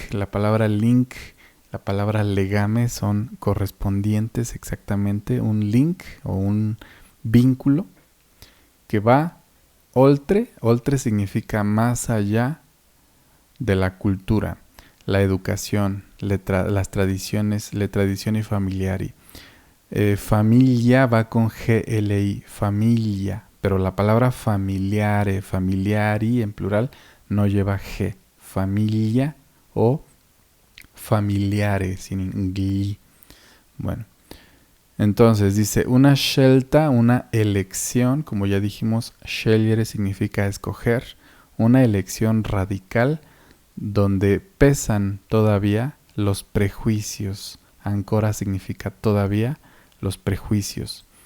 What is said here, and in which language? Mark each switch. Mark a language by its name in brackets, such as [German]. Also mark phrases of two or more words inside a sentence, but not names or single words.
[Spanish] La palabra link, la palabra legame son correspondientes exactamente, un link o un vínculo que [Italian] va oltre [Spanish] significa más allá de la cultura, la educación, las tradiciones, [Italian] le tradizioni familiari. [Spanish] Familia va con GLI, familia, pero la palabra familiare, familiari en plural no lleva G, familia o familiare sin gli. Bueno, entonces dice [Italian] una scelta, [Spanish] una elección, como ya dijimos, scegliere significa escoger, una elección radical donde pesan todavía los prejuicios. Ancora significa todavía los prejuicios.